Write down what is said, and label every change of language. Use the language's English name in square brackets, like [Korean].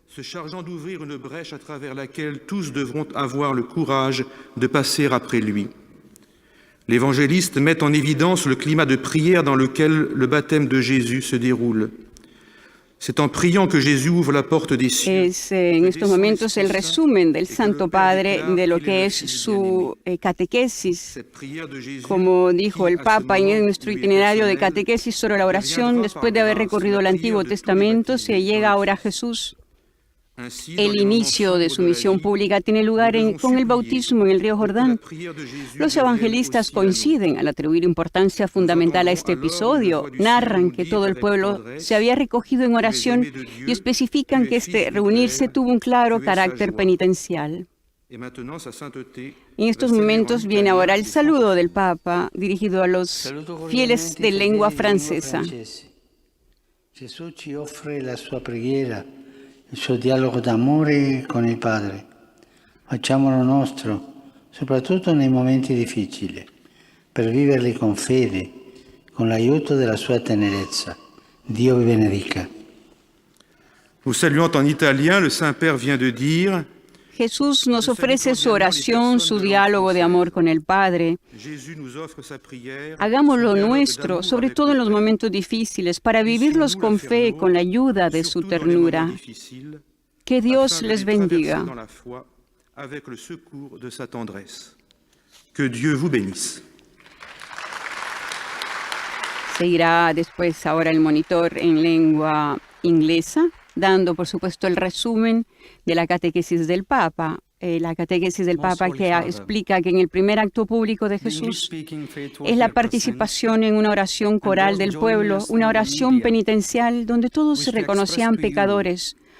[French] Se chargeant d'ouvrir une brèche à travers laquelle tous devront avoir le courage de passer après lui. L'évangéliste met en évidence le climat de prière dans lequel le baptême de Jésus se déroule. C'est en priant que Jésus ouvre la porte des cieux. [Spanish] Es en estos momentos el resumen del Santo Padre de lo que es su catequesis. Como dijo el Papa en nuestro itinerario de catequesis sobre la oración, después de haber recorrido el Antiguo Testamento, se llega ahora a Jesús. El inicio de su misión pública tiene lugar con el bautismo en el río Jordán. Los evangelistas coinciden al atribuir importancia fundamental a este episodio. Narran que todo el pueblo se había recogido en oración y especifican que este reunirse tuvo un claro carácter penitencial. En estos momentos viene ahora el saludo del Papa dirigido a los fieles de lengua francesa. [Italian] Gesù ci offre la sua preghiera, il suo dialogo d'amore con il Padre. Facciamolo nostro, soprattutto nei momenti difficili, per viverli con fede, con l'aiuto della sua tenerezza. Dio vi benedica. [French] Nous saluant en italien, le Saint-Père vient de dire: [Spanish] Jesús nos ofrece su oración, su diálogo de amor con el Padre. [French] Jésus nous offre sa prière. [Spanish] Hagámoslo nuestro, sobre todo en los momentos difíciles, para vivirlos con fe, con la ayuda de su ternura. Que Dios les bendiga. [French] Dans la foi, avec le secours de sa tendresse. Que Dieu vous bénisse. [Spanish] Seguirá después ahora el monitor en lengua inglesa, dando por supuesto el resumen de la catequesis del Papa. La catequesis del Papa que explica que en el primer acto público de Jesús es la participación en una oración coral del pueblo, una oración penitencial donde todos se reconocían pecadores.